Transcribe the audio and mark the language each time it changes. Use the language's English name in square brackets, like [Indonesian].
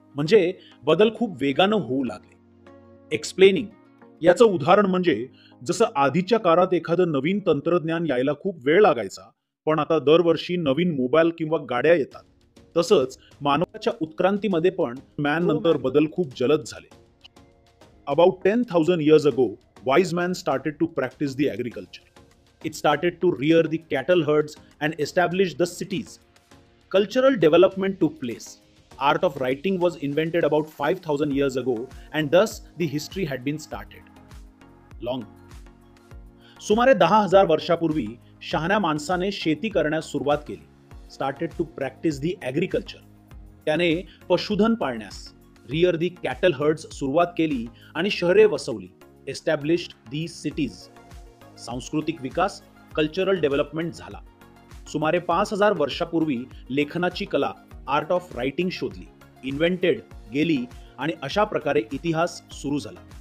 [Marathi] म्हणजे बदल खूप वेगानं होऊ लागले. एक्सप्लेनिंग याचं उदाहरण म्हणजे जसं आधीच्या काळात एखादं नवीन तंत्रज्ञान यायला खूप वेळ लागायचा, पण आता दरवर्षी नवीन मोबाईल किंवा गाड्या येतात, तसंच मानवाच्या उत्क्रांतीमध्ये पण मॅन नंतर बदल खूप जलद झाले. [English] About 10,000 years ago, wise man started to practice the agriculture. It started to rear the cattle herds and establish the cities. Cultural development took place. Art of writing was invented about 5,000 years ago, and thus the history had been started. Long. [Marathi] सुमारे 10,000 वर्षापूर्वी शहाण्या माणसाने शेती करण्यास सुरुवात केली. [English] Started to practice the agriculture. [Marathi] त्याने पशुधन पाळण्यास [English] rear the cattle herds [Marathi] सुरुवात केली आणि शहरे वसवली. [English] Established the cities. [Marathi] सांस्कृतिक विकास [English] cultural development [Marathi] झाला. सुमारे 5,000 वर्षापूर्वी लेखनाची कला [English] art of writing [Marathi] शोधली, इन्व्हेंटेड गेली आणि अशा प्रकारे इतिहास सुरू झाला.